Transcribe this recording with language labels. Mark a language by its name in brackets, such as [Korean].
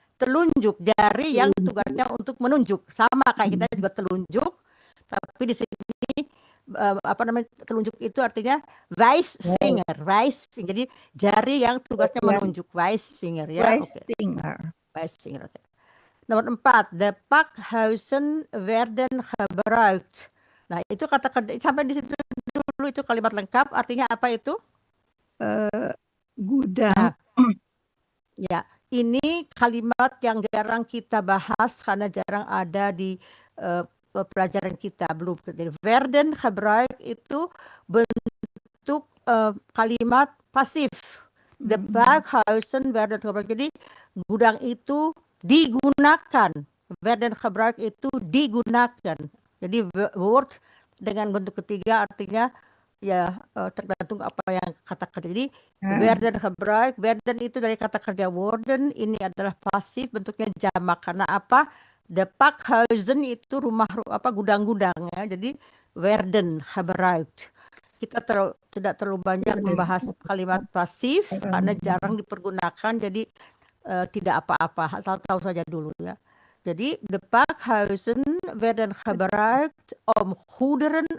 [Indonesian] Telunjuk, jari yang tugasnya untuk menunjuk. Sama kayak kita juga telunjuk, tapi di sini telunjuk itu artinya wijsvinger. Jadi jari yang tugasnya menunjuk, wijsvinger ya. Wijsvinger. Okay. Nomor 4, [Dutch] de pakhuizen werden gebruikt. [Indonesian] Nah, itu kata kerja sampai di situ dulu, itu kalimat lengkap artinya apa itu? Gudang. Ya. Ini kalimat yang jarang kita bahas karena jarang ada di pelajaran kita belum. Jadi [Dutch] werden gebruikt [Indonesian] itu bentuk kalimat pasif. [Dutch] De pakhuizen werden gebruikt. [Indonesian] Jadi gudang itu digunakan. [Dutch] Werden gebruikt [Indonesian] itu digunakan. Jadi word dengan bentuk ketiga artinya ya tergantung apa yang kata kerja. Jadi [Dutch] werden gebruikt, [Indonesian] werden itu dari kata kerja worden, ini adalah pasif, bentuknya jamak. Karena apa? [Dutch] De pakhuizen [Indonesian] itu rumah gudang-gudang ya. Jadi [Dutch] werden gebruikt. [Indonesian] Kita tidak terlalu banyak membahas kalimat pasif karena jarang dipergunakan, jadi tidak apa-apa, asal tahu saja dulu ya. Jadi [Dutch] de pakhuizen werden gebruikt om goederen.